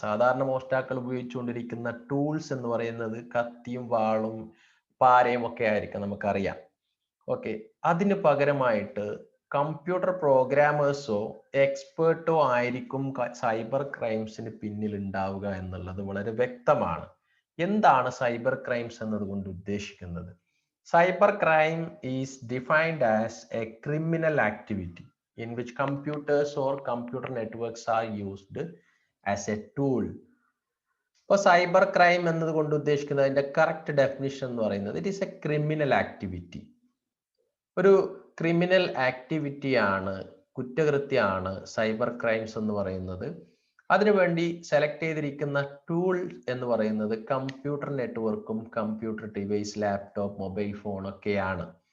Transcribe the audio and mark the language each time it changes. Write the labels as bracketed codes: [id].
[ml] സാധാരണ മോഷ്ടാക്കൾ ഉപയോഗിച്ചുകൊണ്ടിരിക്കുന്ന ടൂൾസ് എന്ന് പറയുന്നത് കത്തിയും വാളും പാരയും ഒക്കെ ആയിരിക്കും, നമുക്കറിയാം. ഓക്കെ, അതിന് പകരമായിട്ട് കമ്പ്യൂട്ടർ പ്രോഗ്രാമേഴ്സോ എക്സ്പേർട്ടോ ആയിരിക്കും സൈബർ ക്രൈംസിന് പിന്നിൽ ഉണ്ടാവുക എന്നുള്ളത് വളരെ വ്യക്തമാണ്. എന്താണ് സൈബർ ക്രൈംസ് എന്നതുകൊണ്ട് ഉദ്ദേശിക്കുന്നത്? [en] Cybercrime is defined as a criminal activity in which computers or computer networks are used as a tool. [ml] ഇപ്പോൾ സൈബർ ക്രൈം എന്നതുകൊണ്ട് ഉദ്ദേശിക്കുന്നത്, അതിന്റെ കറക്റ്റ് ഡെഫിനിഷൻ എന്ന് പറയുന്നത് [en] It is a criminal activity. [ml] ഒരു ക്രിമിനൽ ആക്ടിവിറ്റിയാണ്, കുറ്റകൃത്യമാണ് സൈബർ ക്രൈംസ് എന്ന് പറയുന്നത്. അതിനുവേണ്ടി സെലക്ട് ചെയ്തിരിക്കുന്ന ടൂൾ എന്ന് പറയുന്നത് കമ്പ്യൂട്ടർ നെറ്റ്വർക്കും computer device, laptop, mobile phone ഒക്കെയാണ്.